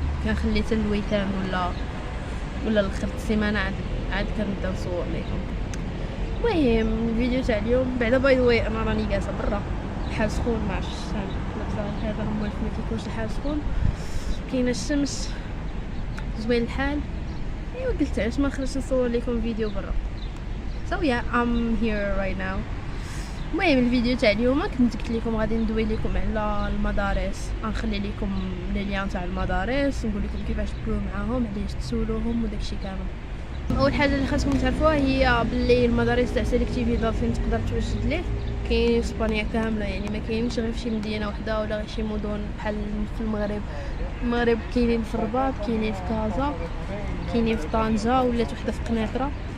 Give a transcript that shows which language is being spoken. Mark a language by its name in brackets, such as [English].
[Arabic] كنخلي حتى الويكاند ولا الاخر السيمانه عاد كنبدا نصور لكم. المهم الفيديو تاع اليوم بعدا [English] by the way [Arabic] انا راني جالسه برا، الحال سخون، ما عرفتش لابسه هذا هو ما كيكونش الحال سخون، كاينه الشمس، زوين الحال. ايوا قلت علاش ما نخرجش نصور لكم فيديو برا. [English] so yeah I'm here right now. [Arabic] المهم الفيديو تاع اليوم كنت قلت لكم غادي ندوي لكم على المدارس، غنخلي لكم لي ليان تاع المدارس، نقول لكم كيفاش تدخلوا معاهم، علاش تسولوهم وداكشي كامل. اول حاجه اللي خاصكم تعرفوها هي باللي المدارس تاع سيليكتيفيتي فين تقدر توجد ليه كاين في اسبانيا كامله، يعني ما كاينش غير في شي مدينه وحده ولا غير شي مدن بحال في المغرب كاينين في الرباط، كاينين في كازا، كاينين في طنجه، ولات وحده في قنيطره.